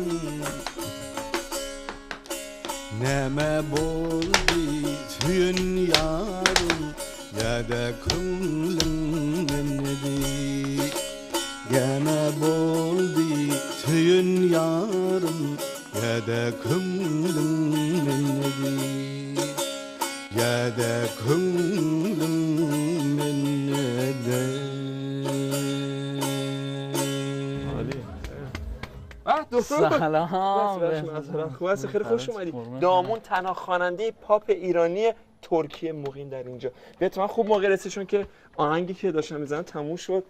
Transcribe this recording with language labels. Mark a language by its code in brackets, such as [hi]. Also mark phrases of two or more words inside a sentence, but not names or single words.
[uz] Neme boldi tüyün yarım Ya da könlüm menedi Gene boldi tüyün yarım Ya da könlüm menedi Ya da könlüm menedi [fa] دکتر سلام خوب هستی خیلی خوش اومدی. دامون تنها خواننده پاپ ایرانی ترکیه مقیم در اینجا. بهتون خوب موقع رسید چون که آهنگی که داشتم میزنم تموم شد.